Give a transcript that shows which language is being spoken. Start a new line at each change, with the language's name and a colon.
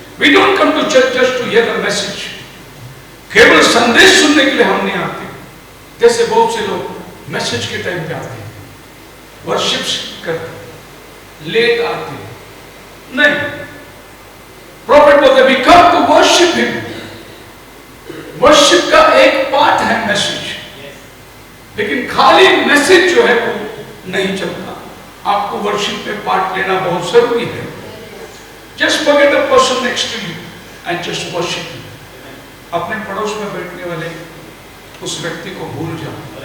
English: We don't come to church just to hear the message।
Hindi: केवल संदेश सुनने के लिए हम नहीं आते। जैसे बहुत से लोग मैसेज के टाइम पे आते हैं, वर्शिप करते, लेट आते, नहीं। प्रॉफिट बोलते हैं
English: we come to worship him।
Hindi: Worship का एक पार्ट है मैसेज, लेकिन खाली मैसेज जो है वो नहीं चलता। आपको वर्शिप में पार्ट लेना बहुत जरूरी है।
English: Just forget the person next to you and just worship.
Hindi: अपने पड़ोस में बैठने वाले उस व्यक्ति को भूल जाओ।